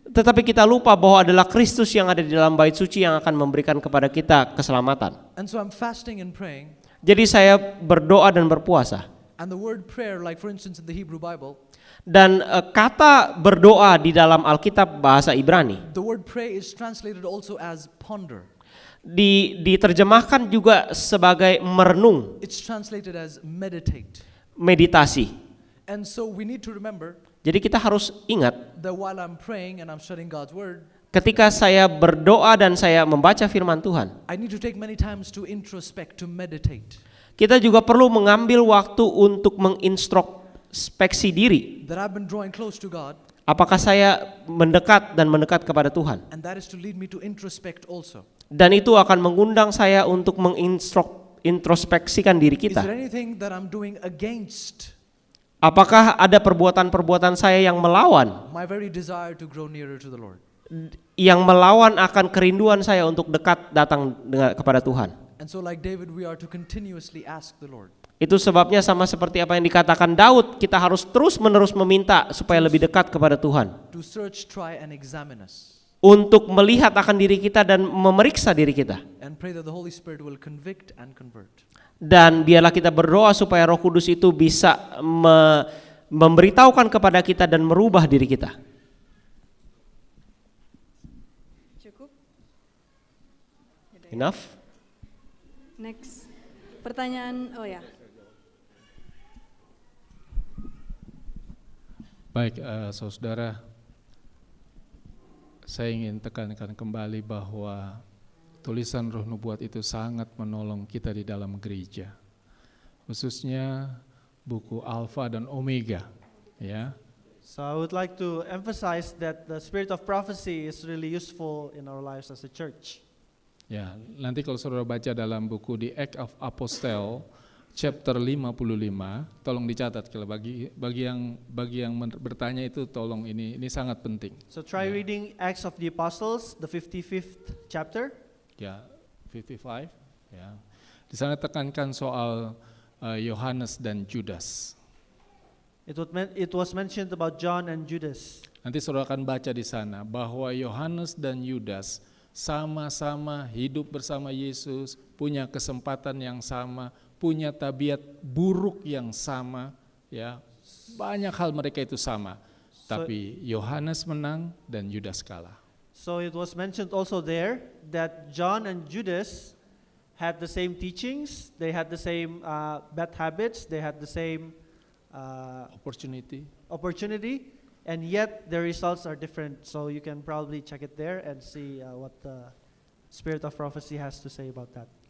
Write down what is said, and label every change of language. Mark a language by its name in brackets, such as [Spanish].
[Indonesian] Tetapi kita lupa bahwa adalah Kristus yang ada di dalam bait suci yang akan memberikan kepada kita keselamatan. [English] And so I'm fasting and praying, [Indonesian] Jadi saya berdoa dan berpuasa. [English] and the word prayer, like for instance in the Hebrew Bible, [Indonesian] Dan kata berdoa di dalam Alkitab bahasa Ibrani [English] the word pray is translated also as ponder. [Indonesian] diterjemahkan juga sebagai merenung, [English] It's translated as meditate. [Indonesian] meditasi. [English] And so we need to remember [Indonesian] Jadi kita harus ingat [English] that while I'm praying and I'm studying God's word, [Indonesian] ketika saya berdoa dan saya membaca firman Tuhan, [English] I need to take many times to introspect, to meditate. [Indonesian] kita juga perlu mengambil waktu untuk mengintrospeksi diri. [English] That I've been drawing close to God, [Indonesian] Apakah saya mendekat mendekat kepada Tuhan? [English] and that is to lead me to introspect also. [Indonesian] Dan itu akan mengundang saya untuk mengintrospeksikan diri [English] Is [Indonesian] kita. [English] there anything that I'm doing against [Indonesian] Apakah ada perbuatan-perbuatan saya yang melawan, [English] my very desire to grow nearer to the Lord? [Indonesian] yang melawan akan kerinduan saya untuk dekat datang kepada Tuhan? [English] And so like David, we are to continuously ask the Lord. [Indonesian] Itu sebabnya sama seperti apa yang dikatakan Daud, kita harus terus-menerus meminta supaya lebih dekat kepada Tuhan. [English] To search, try, and examine us. [Indonesian] Untuk melihat akan diri kita dan memeriksa diri kita. [English] And pray that the Holy Spirit will convict and convert. [Indonesian] Dan biarlah kita berdoa supaya Roh Kudus itu bisa memberitahukan kepada kita dan merubah diri kita. Cukup? [English] Enough? Next. [Indonesian] Pertanyaan, oh ya. Baik, saudara, saya ingin tekankan kembali bahwa tulisan Roh Nubuat itu sangat menolong kita di dalam gereja, khususnya buku Alfa dan Omega, ya. [English] So I would like to emphasize that the spirit of prophecy is really useful in our lives as a church. [Indonesian] Ya, nanti kalau saudara baca dalam buku The Act of Apostle, [English] chapter 55, [Indonesian] tolong dicatat kalau bagi yang bertanya itu tolong ini sangat penting. [English] So try reading Acts of the Apostles, the 55th chapter. [Indonesian] Ya, 55 ya. Di sana tekankan soal Yohanes dan Judas. [English] It was mentioned about John and Judas. [Indonesian] Nanti saudara akan baca di sana bahwa Yohanes dan Yudas sama-sama hidup bersama Yesus, punya kesempatan yang sama, punya tabiat buruk yang sama, ya. Banyak hal mereka itu sama. Tapi Yohanes menang dan Yudas kalah. [English] So it was mentioned also there that John and Judas had the same teachings, they had the same bad habits, they had the same opportunity, and yet their results are different. So you can probably check it there and see what the Spirit of Prophecy has to say about that.